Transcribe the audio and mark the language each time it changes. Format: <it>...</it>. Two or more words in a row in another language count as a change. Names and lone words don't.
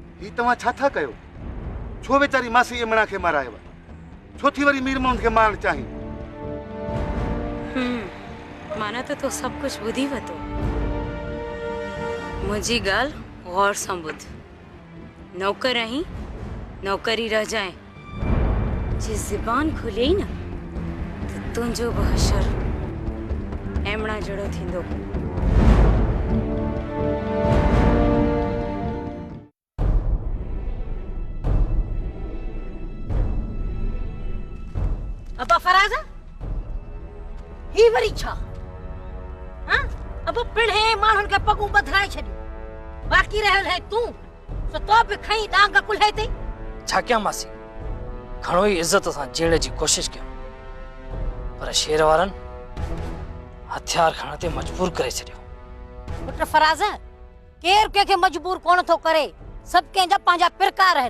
<sd>तव्हां छा था कयो? छो वेचारी मासी इमणा खे मारायव? छो थी वरी मीर मोहम्मद खे मारण चाही? माना तो सब कुछ ॿुधी वतो। मुंहिंजी ॻाल्हि गौर सां ॿुध। नौकर आहीं, नौकरी रह जाए। जी ज़बान खुले न तो तुंहिंजो बि हशर एमणा जहिड़ो थींदो। अबा फराज़ ही वरी छा? हां अब पिणे माण्हुनि खे पगूं बधराए छॾियूं। बाक़ी रहल है तूं सो तो बि खई डांग कुल्हे ते। छा कयां मासी? घणो ई इज्जत सां जीअण जी कोशिश कयो, पर शेर वारनि हथियार खणण ते मजबूर करे छॾियो। पुट फराज़ केर कंहिंखे मजबूर कोन थो करे, सभु कंहिंजा पंहिंजा पिरकार आहिनि।</sd>